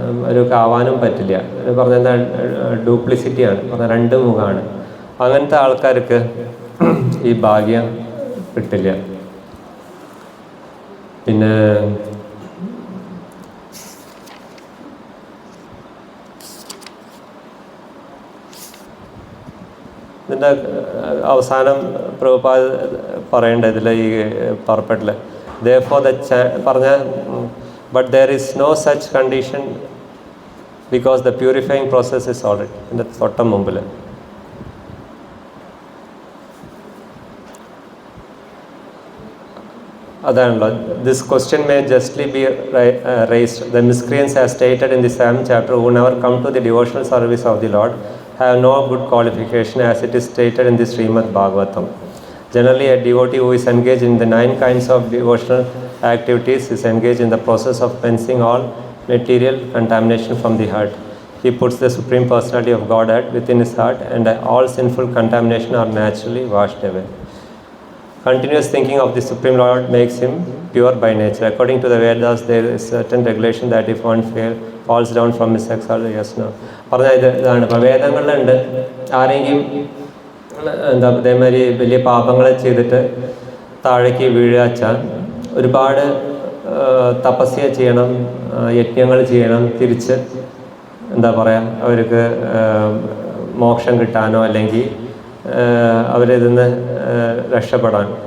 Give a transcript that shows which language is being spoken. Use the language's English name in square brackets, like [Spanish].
[Malayalam] അവർക്ക് ആവാനും പറ്റില്ല. പറഞ്ഞ എന്താ, ഡ്യൂപ്ലിസിറ്റിയാണ്, പറഞ്ഞ 2 മുഖമാണ്. അങ്ങനത്തെ ആൾക്കാർക്ക് ഈ ഭാഗ്യം കിട്ടില്ല. പിന്നെ ഇതിൻ്റെ അവസാനം പ്രഭുപാദ് പറയേണ്ടത് ഇതിൽ ഈ പുറപ്പെട്ടിൽ therefore പറഞ്ഞ [English] but there is no such condition because the purifying process is already [Malayalam] ഇതിൻ്റെ തൊട്ടം മുമ്പിൽ. അതാണല്ലോ, [English] This question may justly be raised. The miscreants as stated in the 7th chapter who never come to the devotional service of the Lord have no good qualification as it is stated in the Srimad Bhagavatam. Generally, a devotee who is engaged in the 9 kinds of devotional activities is engaged in the process of cleansing all material contamination from the heart. He puts the Supreme Personality of Godhead within his heart and all sinful contamination are naturally washed away. Continuous thinking of the Supreme Lord makes him pure by nature. According to the Vedas, there is certain regulation that if one falls down from his exalted, yes, no. [Malayalam] പറഞ്ഞ ഇതാണ്. ഇപ്പോൾ വേദങ്ങളിലുണ്ട്, ആരെങ്കിലും എന്താ അതേമാതിരി വലിയ പാപങ്ങൾ ചെയ്തിട്ട് താഴേക്ക് വീഴാച്ചാൽ ഒരുപാട് തപസ്യ ചെയ്യണം, യജ്ഞങ്ങൾ ചെയ്യണം, തിരിച്ച് എന്താ പറയുക, അവർക്ക് മോക്ഷം കിട്ടാനോ അല്ലെങ്കിൽ അവരിതിന്ന് രക്ഷപ്പെടാൻ.